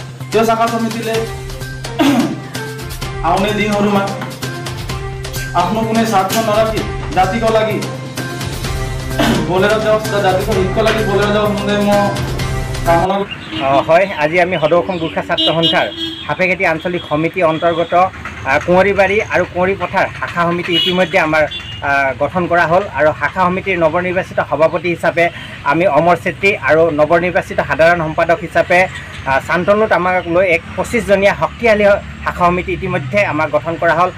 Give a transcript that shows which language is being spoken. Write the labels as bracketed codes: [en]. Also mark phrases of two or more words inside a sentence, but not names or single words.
[ne] त्यो शाखा समितिले आउने दिनहरूमा आफ्नो कुनै स्वार्थ नराखी जातिको लागि बोलेर जाओस् र जातिको हितको लागि बोलेर जाओस् भन्दै म कामना [as] হয়। আজি আমি সদৌ অসম গোৰ্খা ছাত্ৰ সন্থাৰ সাপেখাতী আঞ্চলিক সমিতি অন্তৰ্গত কুঁৱৰীবাৰী আৰু কুঁৱৰী পথাৰ শাখা সমিতি ইতিমধ্যে আমাৰ গঠন কৰা হ'ল আৰু শাখা সমিতিৰ নৱনিৰ্বাচিত সভাপতি হিচাপে আমি অমৰ চেত্ৰী আৰু নৱনিৰ্বাচিত সাধাৰণ সম্পাদক হিচাপে শান্তনু তামাক লৈ এক 25জনীয়া শক্তিশালী শাখা সমিতি ইতিমধ্যে আমাৰ গঠন কৰা হ'ল।